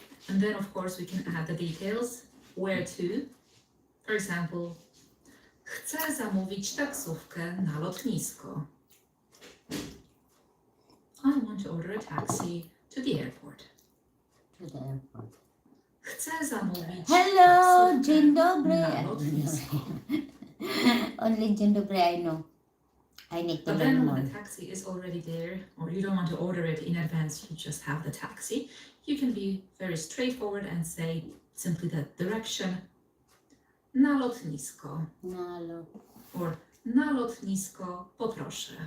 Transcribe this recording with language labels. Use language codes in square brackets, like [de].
[en] And then of course we can add the details. Where to? For example, [pl] chcę zamówić taksówkę na lotnisko. [en] I want to order a taxi to the airport. To the airport. [pl] Chcę zamówić [en] Hello, [pl] taksówkę dzień dobry. na lotnisko. [en] Only dzień dobry, I know. I need to But learn then more. when the taxi is already there, or you don't want to order it in advance, you just have the taxi, you can be very straightforward and say simply the direction, [pl] na lotnisko, [en] or [pl] na lotnisko poproszę.